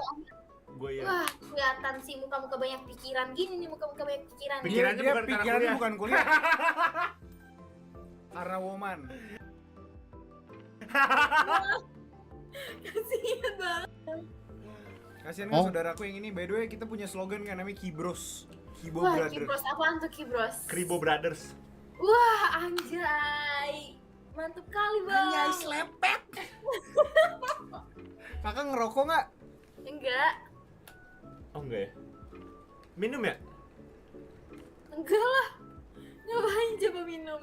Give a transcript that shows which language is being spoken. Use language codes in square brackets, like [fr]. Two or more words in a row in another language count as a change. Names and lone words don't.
[id] gua ya. Wah, kelihatan sih muka-muka banyak pikiran gini nih, muka-muka banyak pikiran. Pikirannya bukan Pikirannya bukan kuliah. Karena woman. Kasihan banget. Kasihan kan saudaraku yang ini. [en] By the way, [id] kita punya slogan kan namanya Kibros. Kibo Wah, Brothers. Kibros apaan tuh Kibros? Kribo Brothers. Wah, anjay. Mantep kali, Bang. Anjay, selepet. Kakak ngerokok nggak? Enggak. Oh enggak ya? Minum ya? Enggak lah. Ngapain coba minum?